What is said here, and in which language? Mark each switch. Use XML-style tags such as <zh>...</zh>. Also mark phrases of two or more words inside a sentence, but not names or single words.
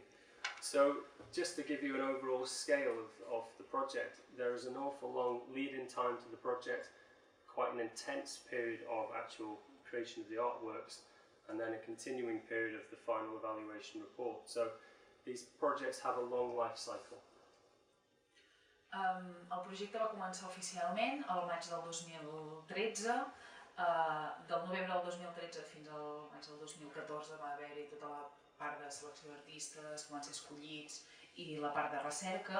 <en>So just to give you an overall scale of the project, there is an awful long lead-in time to the project, quite an intense period of actual creation of the artworks, and then a continuing period of the final evaluation report. So these projects have a long life cycle.</en> <ca>El projecte va començar oficialment el maig del 2013. Del novembre del 2013 fins al maig del 2014 va haver-hi tota la part de selecció d'artistes que van ser escollits i la part de recerca.</ca>